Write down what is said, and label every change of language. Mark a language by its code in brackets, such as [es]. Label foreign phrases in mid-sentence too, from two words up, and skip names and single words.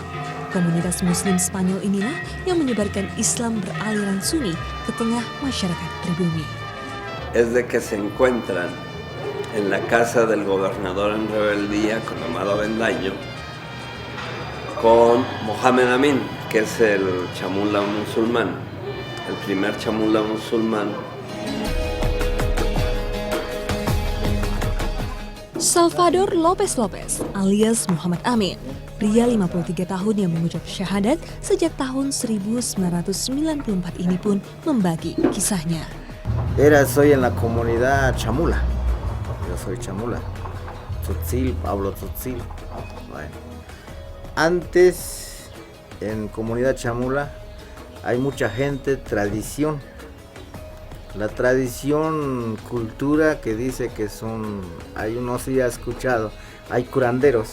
[id] Komunitas Muslim Spanyol inilah yang menyebarkan Islam beraliran Sunni ke tengah masyarakat pribumi. [es] Es de que se encuentran en la casa del gobernador en rebeldía con Amado Avendaño con Mohamed Amin, que es el chamula musulmán, el primer chamula musulmán. [id] Salvador Lopez Lopez alias Muhammad Amin, pria 53 tahun yang mengucap syahadat sejak tahun 1994 ini pun membagi kisahnya. [es] Soy en la comunidad chamula. Yo soy chamula. Tzotzil, hablo tzotzil. Bueno. Antes, en comunidad chamula, hay mucha gente, tradición. La tradición, cultura que dice que son, no sé si ha escuchado, hay curanderos.